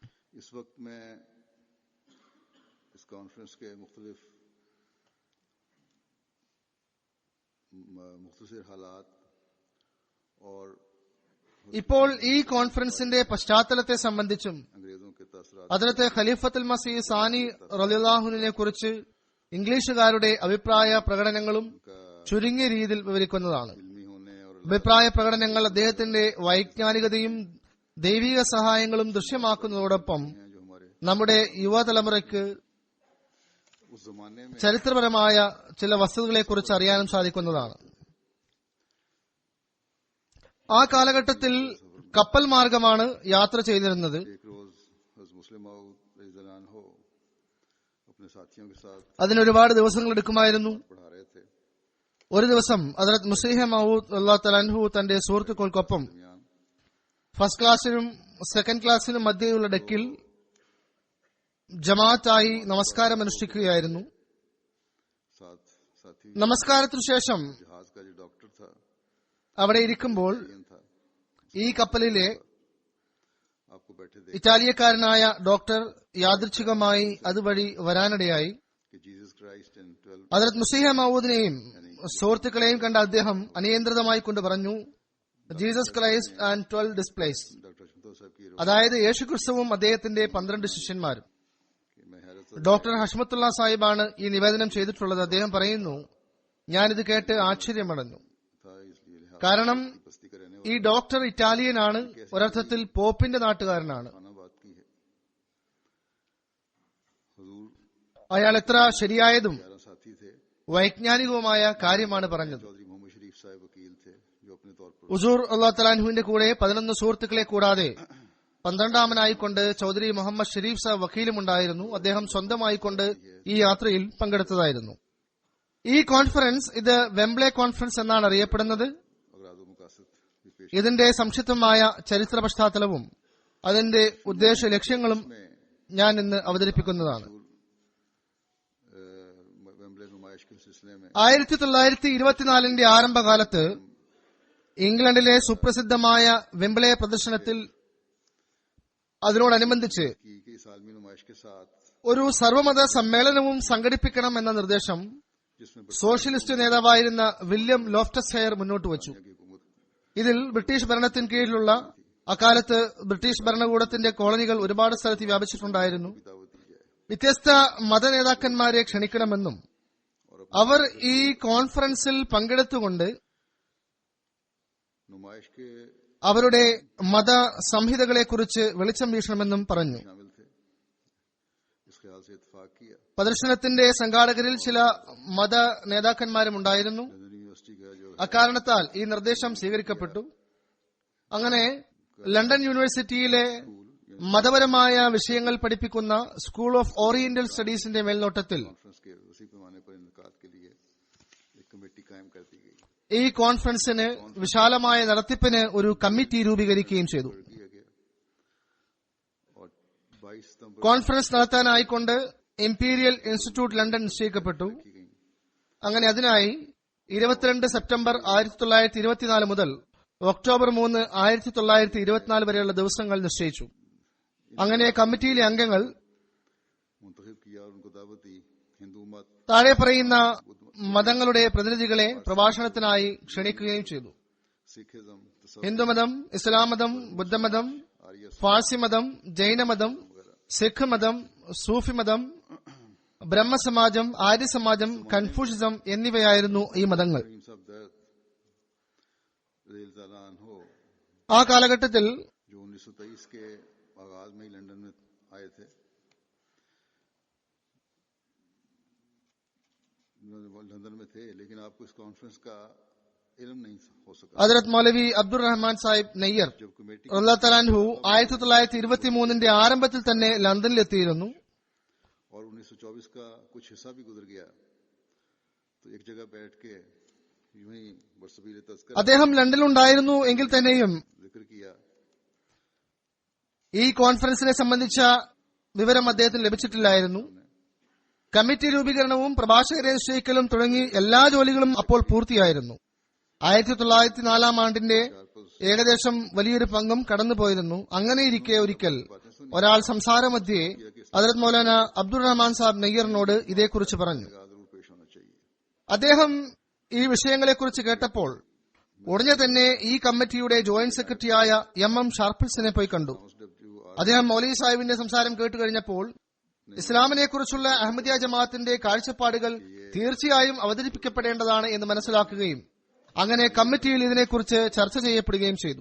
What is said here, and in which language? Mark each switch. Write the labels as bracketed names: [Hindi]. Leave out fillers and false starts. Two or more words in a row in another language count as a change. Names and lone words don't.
[Malayalam] ഇപ്പോൾ ഈ കോൺഫറൻസിന്റെ പശ്ചാത്തലത്തെ സംബന്ധിച്ചും അതിലത്തെ ഖലീഫത്തുൽ മസീഹ് സാനി റളിയല്ലാഹുവിനെ കുറിച്ച് ഇംഗ്ലീഷുകാരുടെ അഭിപ്രായ പ്രകടനങ്ങളും ചുരുങ്ങിയ രീതിയിൽ വിവരിക്കുന്നതാണ്. അഭിപ്രായ പ്രകടനങ്ങൾ അദ്ദേഹത്തിന്റെ വൈജ്ഞാനികതയും ദൈവിക സഹായങ്ങളും ദൃശ്യമാക്കുന്നതോടൊപ്പം [Urdu] ہیں جو ہمارے [Malayalam] നമ്മുടെ യുവതലമുറയ്ക്ക് [Urdu] اس زمانے میں [Malayalam] ചരിത്രപരമായ ചില വസ്തുതകളെക്കുറിച്ച് അറിയാനും സാധിക്കുന്നതാണ്. ആ കാലഘട്ടത്തിൽ കപ്പൽ മാർഗമാണ് യാത്ര ചെയ്തിരുന്നത്. [Urdu] ایک روز حضرت مسلم موعود [Arabic] رضي الله عنه [Urdu] اپنے ساتھیوں کے ساتھ [Malayalam] അതിനൊരുപാട് ദിവസങ്ങൾ എടുക്കുമായിരുന്നു. [Urdu] پڑھا رہے تھے. [Malayalam] ഒരു ദിവസം ഹദ്റത്ത് മുസ്ലിഹ് മഊദ് [Arabic] رضي الله تعالى عنه [Malayalam] തന്റെ സുഹൃത്തുക്കൾക്കൊപ്പം [Urdu] दरमियान [Malayalam] ഫസ്റ്റ് ക്ലാസ്സിനും സെക്കൻഡ് ക്ലാസ്സിനും മധ്യയുള്ള ഡെക്കിൽ ജമാഅത്തായി നമസ്കാരം അനുഷ്ഠിക്കുകയായിരുന്നു. [Urdu] साथी [Malayalam] നമസ്കാരത്തിനു ശേഷം [Urdu] جہاز کا جو ڈاکٹر تھا [Malayalam] അവിടെ ഇരിക്കുമ്പോൾ [Urdu] था [Malayalam] ഈ കപ്പലിലെ [Urdu] آپ کو بیٹھے دیکھ [Malayalam] ഇറ്റാലിയക്കാരനായ ഡോക്ടർ യാദൃച്ഛികമായി അതുവഴി വരാനിടയായി. [Urdu] کہ جیزس کرائسٹ اینڈ 12 [Malayalam] ഹദ്റത്ത് മുസ്ലിഹ് മഊദിനെയും സുഹൃത്തുക്കളെയും കണ്ട അദ്ദേഹം അനിയന്ത്രിതമായി കൊണ്ട് പറഞ്ഞു, [English] Jesus Christ and 12 displace, [Urdu] ڈاکٹر شنتو صاحب کی [Malayalam] അതായത് യേശുക്രിസ്തുവും അദ്ദേഹത്തിന്റെ 12 ശിഷ്യന്മാരും. [Urdu] کہ میں حیرت [Malayalam] ഡോക്ടർ ഹഷ്മത്തുള്ള സാഹിബാണ് ഈ നിവേദനം ചെയ്തിട്ടുള്ളത്. അദ്ദേഹം പറയുന്നു, ഞാനിത് കേട്ട് ആശ്ചര്യമടഞ്ഞു. [Urdu] تھا اس لیے لہٰذا [Malayalam] കാരണം [Urdu] بستی کا رہنے [Malayalam] ഈ ഡോക്ടർ ഇറ്റാലിയനാണ്, ഒരർത്ഥത്തിൽ പോപ്പിന്റെ നാട്ടുകാരനാണ്. [Urdu] والا بات کی ہے. حضور [Malayalam] അയാൾ എത്ര ശരിയായതും [Urdu] 11 ساتھی تھے. [Malayalam] വൈജ്ഞാനികവുമായ കാര്യമാണ് പറഞ്ഞത്. [Urdu] چودھری محمد شریف صاحب وکیل تھے جو اپنے طور پر [Malayalam] ഉസൂർ അല്ലാഹു തആലാഹുവിന്റെ കൂടെ 11 സുഹൃത്തുക്കളെ കൂടാതെ 12ാമനായിക്കൊണ്ട് ചൗധരി മുഹമ്മദ് ഷരീഫ് സാഹബ് വക്കീലും ഉണ്ടായിരുന്നു. അദ്ദേഹം സ്വന്തമായിക്കൊണ്ട് ഈ യാത്രയിൽ പങ്കെടുത്തതായിരുന്നു. ഈ കോൺഫറൻസ് ഇത് വെംബ്ലെ കോൺഫറൻസ് എന്നാണ് അറിയപ്പെടുന്നത്. [Urdu] اغراض و مقاصد بھی پیش [Malayalam] ഇതിന്റെ സംക്ഷിപ്തമായ ചരിത്ര പശ്ചാത്തലവും അതിന്റെ ഉദ്ദേശ ലക്ഷ്യങ്ങളും ഞാൻ ഇന്ന് അവതരിപ്പിക്കുന്നതാണ്. [Urdu] ویمبلے نمائش کے سلسلے میں [Malayalam] 1924 ആരംഭകാലത്ത് ഇംഗ്ലണ്ടിലെ സുപ്രസിദ്ധമായ വെംബ്ലെ പ്രദർശനത്തിൽ അതിനോടനുബന്ധിച്ച് [Urdu] کی سالمی نمائش کے ساتھ [Malayalam] ഒരു സർവമത സമ്മേളനവും സംഘടിപ്പിക്കണം എന്ന നിർദ്ദേശം [Urdu] जिसमें [Malayalam] സോഷ്യലിസ്റ്റ് നേതാവായിരുന്ന വില്യം ലോഫ്റ്റസ് ഹെയർ മുന്നോട്ട് വച്ചു. [Urdu] کی حکومت [Malayalam] ഇതിൽ ബ്രിട്ടീഷ് ഭരണത്തിന് കീഴിലുള്ള അക്കാലത്ത് ബ്രിട്ടീഷ് ഭരണകൂടത്തിന്റെ കോളനികൾ ഒരുപാട് സ്ഥലത്ത് വ്യാപിച്ചിട്ടുണ്ടായിരുന്നു. [Urdu] کی دعوت دی جائے [Malayalam] വ്യത്യസ്ത മതനേതാക്കന്മാരെ ക്ഷണിക്കണമെന്നും അവർ ഈ കോൺഫറൻസിൽ പങ്കെടുത്തുകൊണ്ട് [Urdu] نمائش کے [Malayalam] അവരുടെ മത സംഹിതകളെക്കുറിച്ച് വെളിച്ചം വീശണമെന്നും പറഞ്ഞു. [Urdu] شامل تھے. اس خیال سے اتفاق کیا. [Malayalam] പ്രദർശനത്തിന്റെ സംഘാടകരിൽ ചില മത നേതാക്കന്മാരും ഉണ്ടായിരുന്നു. [Urdu] لندن یونیورسٹی کا جو [Malayalam] അക്കാരണത്താൽ ഈ നിർദ്ദേശം സ്വീകരിക്കപ്പെട്ടു. അങ്ങനെ ലണ്ടൻ യൂണിവേഴ്സിറ്റിയിലെ മതപരമായ വിഷയങ്ങൾ പഠിപ്പിക്കുന്ന സ്കൂൾ ഓഫ് ഓറിയന്റൽ സ്റ്റഡീസിന്റെ മേൽനോട്ടത്തിൽ [Urdu] کانفرنس کے وسیع پیمانے پر انعقاد کے لیے ایک کمیٹی قائم کر دی گئی. [Malayalam] ഈ കോൺഫറൻസിന് വിശാലമായ നടത്തിപ്പിന് ഒരു കമ്മിറ്റി രൂപീകരിക്കുകയും ചെയ്തു. [Urdu] کیا گیا اور 22 ستمبر [Malayalam] കോൺഫറൻസ് നടത്താനായിക്കൊണ്ട് ഇംപീരിയൽ ഇൻസ്റ്റിറ്റ്യൂട്ട് ലണ്ടൻ നിശ്ചയിക്കപ്പെട്ടു. [Urdu] کی گئی. [Malayalam] അങ്ങനെ അതിനായി 22 സെപ്റ്റംബർ 1924 മുതൽ ഒക്ടോബർ 3, 1924 വരെയുള്ള ദിവസങ്ങൾ നിശ്ചയിച്ചു. അങ്ങനെ കമ്മിറ്റിയിലെ അംഗങ്ങൾ [Urdu] منتخب کیا اور ان کو دعوت دی. ہندو مت, [Malayalam] താഴെ പറയുന്ന മതങ്ങളുടെ പ്രതിനിധികളെ പ്രഭാഷണത്തിനായി ക്ഷണിക്കുകയും ചെയ്തു. [Urdu] سکھزم، تصوف, [Malayalam] ഹിന്ദുമതം, ഇസ്ലാം മതം, ബുദ്ധമതം, [Urdu] आर्य [Malayalam] ഫാർസി മതം, ജൈനമതം, സിഖ് മതം, സൂഫി മതം, ബ്രഹ്മസമാജം, ആര്യസമാജം, കൺഫ്യൂഷിസം എന്നിവയായിരുന്നു ഈ മതങ്ങൾ. [Urdu] رحیم صاحب درد [Arabic] رضي الله عنه [Malayalam] ആ കാലഘട്ടത്തിൽ [Urdu] جو 1923 کے آغاز میں ہی لندن میں آئے تھے. لندن میں تھے لیکن آپ کو اس کانفرنس کا علم نہیں ہو سکا. [Malayalam] ഹദ്റത്ത് മൗലവി അബ്ദുർ റഹ്മാൻ സാഹിബ് നെയ്യർ [Urdu] جب کمیٹی [Arabic] رضي الله تعالى عنه [Malayalam] 1923 ആരംഭത്തിൽ തന്നെ ലണ്ടനിലെത്തിയിരുന്നു. [Urdu] اور 1924 کا کچھ حصہ بھی گزر گیا تو ایک جگہ بیٹھ کے یوں ہی برسبیل تذکرہ [Malayalam] അദ്ദേഹം ലണ്ടനിലുണ്ടായിരുന്നു എങ്കിൽ തന്നെയും [Urdu] ذکر کیا. [Malayalam] ഈ കോൺഫറൻസിനെ സംബന്ധിച്ച വിവരം അദ്ദേഹത്തിന് ലഭിച്ചിട്ടില്ലായിരുന്നു. കമ്മിറ്റി രൂപീകരണവും പ്രഭാഷകരെ നിശ്ചയിക്കലും തുടങ്ങി എല്ലാ ജോലികളും അപ്പോൾ പൂർത്തിയായിരുന്നു. 1904 ഏകദേശം വലിയൊരു പങ്കും കടന്നുപോയിരുന്നു. അങ്ങനെയിരിക്കെ ഒരിക്കൽ ഒരാൾ സംസാരമധ്യേ ഹദ്റത്ത് മൗലാന അബ്ദുർ റഹ്മാൻ സാഹിബ് നെയ്യറിനോട് ഇതേക്കുറിച്ച് പറഞ്ഞു. [Urdu] ضرور پیش ہونا چاہیے. [Malayalam] അദ്ദേഹം ഈ വിഷയങ്ങളെക്കുറിച്ച് കേട്ടപ്പോൾ ഉടനെ തന്നെ ഈ കമ്മിറ്റിയുടെ ജോയിന്റ് സെക്രട്ടറിയായ MM ഷാർപ്പിൾസിനെ പോയി കണ്ടു. അദ്ദേഹം മൗലവി സാഹിബിന്റെ സംസാരം കേട്ടുകഴിഞ്ഞപ്പോൾ ഇസ്ലാമിനെ കുറിച്ചുള്ള അഹമ്മദിയ ജമാഅത്തിന്റെ കാഴ്ചപ്പാടുകൾ തീർച്ചയായും അവതരിപ്പിക്കപ്പെടേണ്ടതാണ് എന്ന് മനസ്സിലാക്കുകയും അങ്ങനെ കമ്മിറ്റിയിൽ ഇതിനെക്കുറിച്ച് ചർച്ച ചെയ്യപ്പെടുകയും ചെയ്തു.